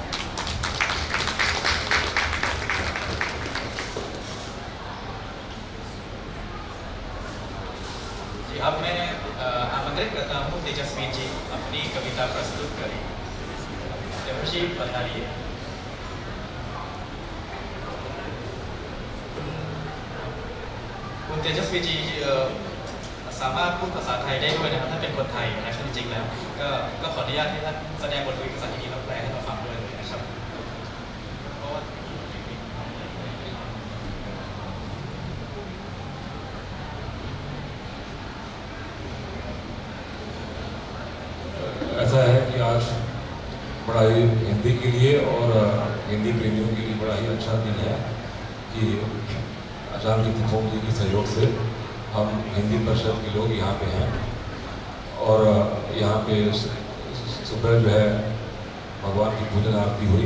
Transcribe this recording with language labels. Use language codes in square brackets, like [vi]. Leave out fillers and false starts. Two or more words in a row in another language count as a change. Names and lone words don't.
[hi] अब मैं आमंत्रित करता हूँ तेजस्वी जी अपनी कविता प्रस्तुत करें। देवर्षि पधारिए। [th] คุณ तेजस्वी जी สามารถพูดภาษาไทยได้ด้วยนะครับถ้าเป็นคนไทยนะจริงๆแล้วก็ขออนุญาตให้ท่านแสดงบทกวีภาษาอังกฤษแล้วแปลให้เราฟังด้วยนะครับเพราะว่า [hi] ऐसा है कि आज बड़ा ही हिंदी के लिए और हिंदी प्रेमियों के लिए बड़ा ही अच्छा दिन है कि आचार्य तिथोम जी के सहयोग से हम हिंदी परिषद के लोग यहाँ पे हैं और यहाँ पे सुबह जो है भगवान की पूजन आरती हुई।